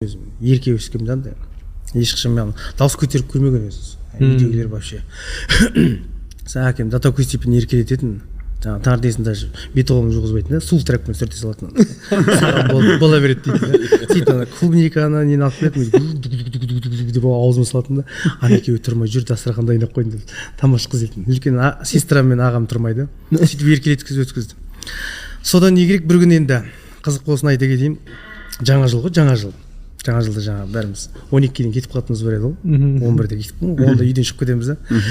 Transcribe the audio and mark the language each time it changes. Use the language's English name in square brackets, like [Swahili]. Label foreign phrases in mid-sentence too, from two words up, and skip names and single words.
[Kazakh] ерке өскенмін да андай ешқашан мен дауыс көтеріп көрмеген өзі үйдегілер вообще әкем [Russian] до такой степени [Kazakh] еркелететін жаңағы таңертеңгісін даже бет қолымды жуғызбайтын да сул тракпен сүрте салатын саған бола береді дейді сөйтіп клубниканы нені алып келеді деп аузыма салатын да ана екеуі тұрмай жүр дастархан дайындап қойдым деп тамаша қыз екен үлкен сестрам мен ағам тұрмайды сөйтіп еркелеткізіп өткізді содан не керек бір күн енді қызық болсын айта кетейін жаңа жыл ғой жаңа жылда жаңа бәріміз 12-ге дейін кетіп қалатынымыз бар еді ғой 11-де кетіп 10-да үйден шығып кетеміз да